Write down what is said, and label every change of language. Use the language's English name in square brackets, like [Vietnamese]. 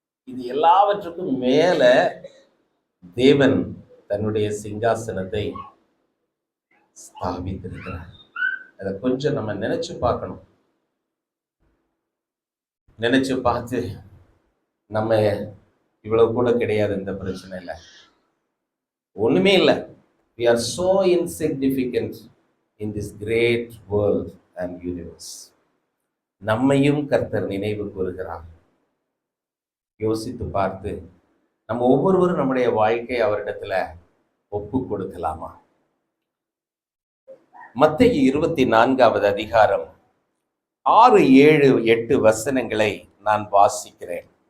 [Tamil] இது எல்லாவற்றுக்கும் மேல தேவன் தன்னுடைய சிங்காசனத்தை ஸ்தாபித்திருக்கிறார். அதை கொஞ்சம் நம்ம நினைச்சு பார்க்கணும். நினைச்சு பார்த்து நம்ம இவ்வளவு கூட கிடையாது இந்த பிரச்சனையில, ஒண்ணுமே இல்லை. [English] We are so insignificant in this great world and universe. [Tamil] நம்மையும் கர்த்தர் நினைவு கூறுகிறார். யோசித்து பார்த்து நம்ம ஒவ்வொருவரும் நம்முடைய வாழ்க்கை அவரிடத்துல ஒப்பு கொடுக்கலாமா? மத்தேயு 24வது அதிகாரம் 6, 7, 8 வசனங்களை நான் வாசிக்கிறேன்.